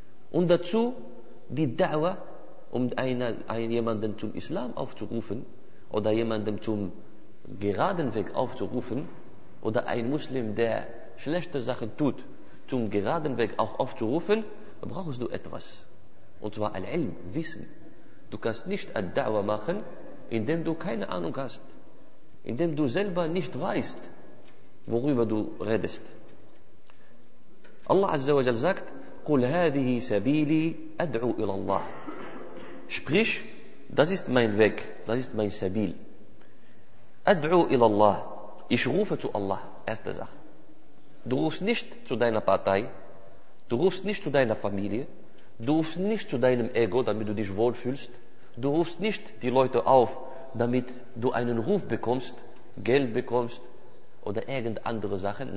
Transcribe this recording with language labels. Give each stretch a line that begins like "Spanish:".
German: Und dazu die Da'wah um jemanden zum Islam aufzurufen oder jemanden zum geraden Weg aufzurufen oder ein Muslim, der schlechte Sachen tut, zum geraden Weg auch aufzurufen, brauchst du etwas. Und zwar Al-Ilm, Wissen. Du kannst nicht Ad-Da'wa machen, indem du keine Ahnung hast, indem du selber nicht weißt, worüber du redest. Allah Azza wa Jal sagt,
Arabic: قُلْ هَذِهِ سَبِيلِي أَدْعُوا إِلَى اللَّهِ.
German: Sprich, das ist mein Weg, das ist mein Sabil.
Arabic: أَدْعُوا إِلَى اللَّهِ.
German: Ich rufe zu Allah, erste Sache. Du rufst nicht zu deiner Partei, du rufst nicht zu deiner Familie, du rufst nicht zu deinem Ego, damit du dich wohlfühlst, du rufst nicht die Leute auf, damit du einen Ruf bekommst, Geld bekommst oder irgendeine andere Sachen.